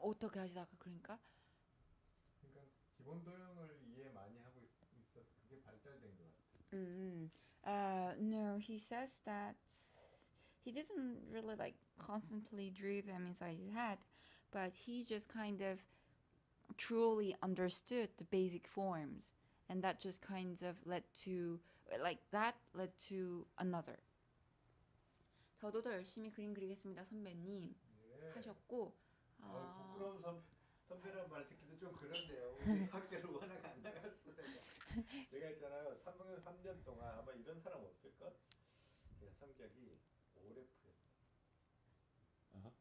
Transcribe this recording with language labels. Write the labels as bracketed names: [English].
[Korean] 어떻게 하시다가 그러니까 그러니까 기본 도형을 이해 많이 하고 있어서 그게 발달된 것 같아요. [English] No, he says that he didn't really like constantly drew them inside his head, but he just kind of truly understood the basic forms, and that just kind of led to another. [Korean] 저도 더 열심히 그림 그리겠습니다, 선배님 네. 하셨고. 부끄러운 선배란 말 듣기도 좀 그런데요. 우리 학교를 워낙 안 나갔어 제가 있잖아요. 3년 동안 아마 이런 사람 없을걸? 제가 성적이 5래프였어.